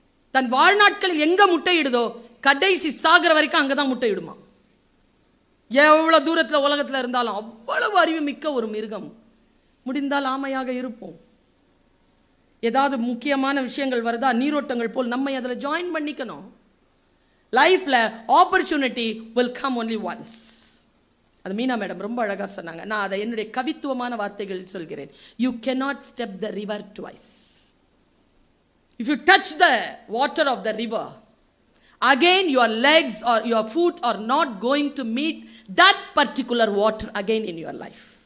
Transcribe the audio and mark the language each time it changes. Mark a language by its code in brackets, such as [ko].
[ta] தன் வாழ்நாட்களில் எங்க முட்டையிடுதோ கடைசி சாகிற வரைக்கும் அங்கதான் முட்டையிடுமா. எவ்வளவு தூரத்துல உலகத்துல இருந்தாலும். அவ்வளவு அறிவு மிக்க ஒரு மிருகம். முடிந்தால் ஆமையாக இருப்போம். ஏதாவது முக்கியமான விஷயங்கள் வருதா, நீரோட்டங்கள் போல் நம்மை அதில் ஜாயின் பண்ணிக்கணும். [en] லைஃப்ல opportunity will come only once. [ta] அது மீனா மேடம் ரொம்ப அழகா சொன்னாங்க. நான் அதை என்னுடைய கவித்துவமான வார்த்தைகளில் சொல்கிறேன். [en] You cannot step the river twice. If you touch the water of the river, again your legs or your foot are not going to meet that particular water again in your life.